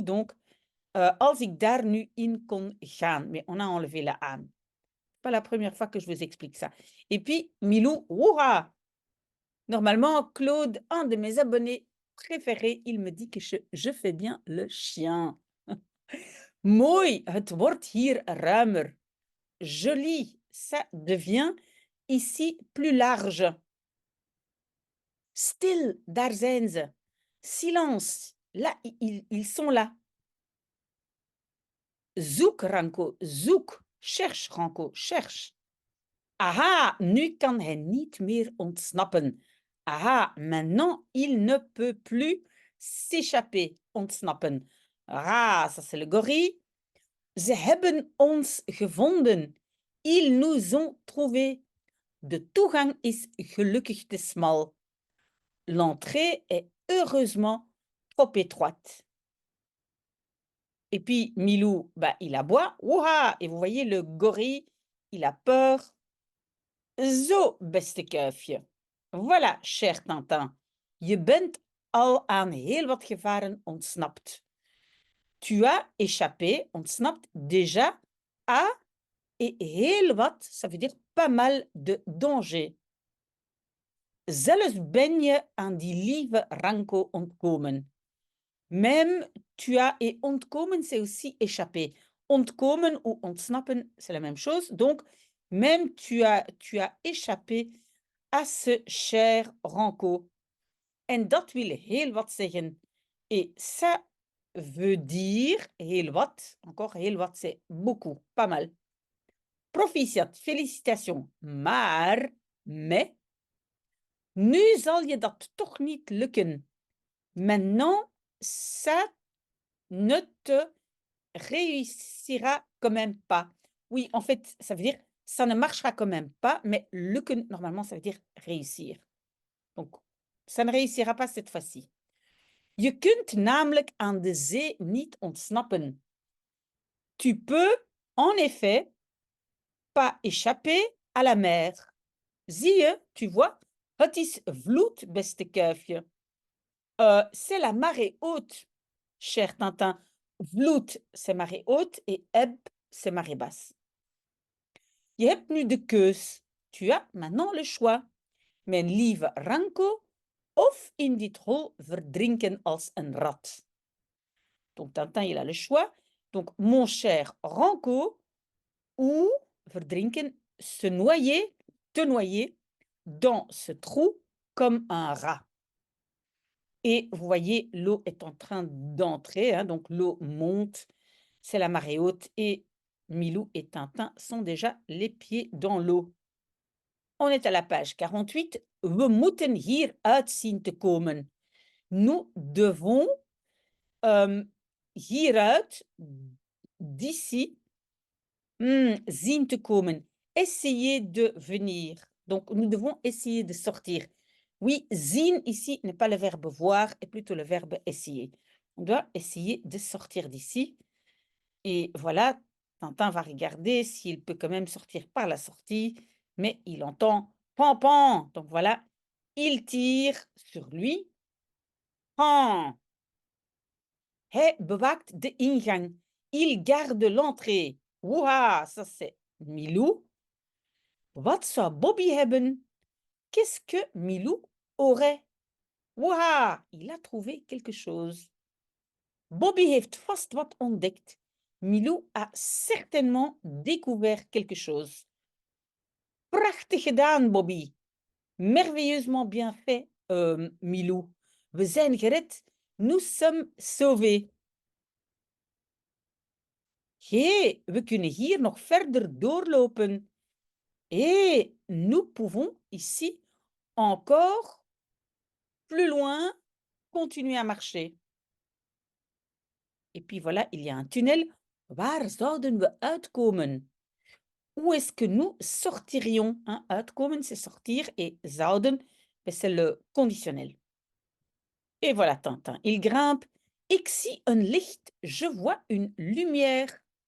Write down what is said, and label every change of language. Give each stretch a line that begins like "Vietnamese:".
Dutch: Donc, als ik daar nu in kon gaan.
French: Mais on a enlevé la aan. Pas la première fois que je vous explique ça. Et puis, Milou, ouah! Normalement, Claude, un de mes abonnés préférés, il me dit que je fais bien le chien.
Dutch: Mooi, het wordt hier ruimer.
French: Joli, ça devient ici plus large.
Dutch: Stil, daar zijn ze.
French: Silence, là, ils sont là.
Dutch: Zoek, Ranko, zoek.
French: Cherche, Ranko, cherche.
Dutch: Aha, nu kan hij niet meer ontsnappen.
French: Aha, maintenant, il ne peut plus s'échapper, ontsnappen. Ah, ça c'est le gorille.
Dutch: Ze hebben ons gevonden.
French: Ils nous ont trouvés.
Dutch: De toegang is gelukkig te smal.
French: L'entrée est heureusement trop étroite. Et puis Milou, bah, il aboie. Ouah! Et vous voyez, le gorille, il a peur.
Dutch: Zo, beste kuifje.
French: Voilà, cher Tintin.
Dutch: Je bent al aan heel wat gevaren ontsnapt.
French: Tu as échappé, ontsnapt, déjà à, et
Dutch: heel wat,
French: ça veut dire pas mal de danger.
Dutch: Zelfs ben je aan die lieve Ranko ontkomen.
French: Même tu as, et ontkomen, c'est aussi échapper. Ontkomen ou ontsnappen, c'est la même chose. Donc, même tu as échappé à ce cher Ranko.
Dutch: En dat wil heel wat zeggen.
French: Et ça veut dire
Dutch: heel wat.
French: Encore
Dutch: heel wat,
French: c'est beaucoup, pas mal. Proficiat, félicitations.
Dutch: Mais, nu zal je dat toch niet lukken.
French: Maintenant, ça ne te réussira quand même pas. Oui, en fait, ça veut dire ça ne marchera quand même pas, mais lukken, normalement, ça veut dire réussir. Donc, ça ne réussira pas cette fois-ci.
Dutch: Je kunt namelijk aan de zee niet ontsnappen.
French: Tu peux, en effet, pas échapper à la mer.
Dutch: Zie je,
French: tu vois,
Dutch: het is vloed, beste kuifje.
French: C'est la marée haute, cher Tintin. Vloed, c'est marée haute et eb, c'est marée basse.
Dutch: Je hebt nu de keus.
French: Tu as maintenant le choix.
Dutch: Mijn lieve Ranko, of in dit hol verdrinken als een rat.
French: Donc, Tintin, il a le choix. Donc, mon cher Ranko, ou verdrinken, se noyer, te noyer dans ce trou comme un rat. Et vous voyez, l'eau est en train d'entrer, hein, donc l'eau monte, c'est la marée haute et Milou et Tintin sont déjà les pieds dans l'eau. On est à la page 48.
Dutch: We moeten hieruit zien te komen.
French: Nous devons hieruit, d'ici,
Dutch: zien te komen.
French: Essayer de venir. Donc, nous devons essayer de sortir. Oui, zien ici n'est pas le verbe voir, et plutôt le verbe essayer. On doit essayer de sortir d'ici. Et voilà, Tintin va regarder s'il peut quand même sortir par la sortie, mais il entend pan pan. Donc voilà, il tire sur lui.
Dutch: Pan. Hij bewaakt de ingang.
French: Il garde l'entrée. Ouah, ça c'est Milou.
Dutch: Wat zou Bobby hebben?
French: Qu'est-ce que Milou aurait? Ouah, il a trouvé quelque chose.
Dutch: Bobby heeft vast wat ontdekt.
French: Milou a certainement découvert quelque chose.
Dutch: Prachtig gedaan, Bobby.
French: Merveilleusement bien fait, Milou.
Dutch: We zijn gered.
French: Nous sommes sauvés.
Dutch: Hé, we kunnen hier nog verder doorlopen.
French: Et nous pouvons ici encore plus loin continuer à marcher. Et puis voilà, il y a un tunnel.
Dutch: Waar zouden we uitkomen?
French: Où est-ce que nous sortirions? Hein? Uitkomen, c'est sortir, et zouden, c'est le conditionnel. Et voilà, Tintin, il grimpe.
Dutch: Ik zie een licht,
French: je vois une lumière.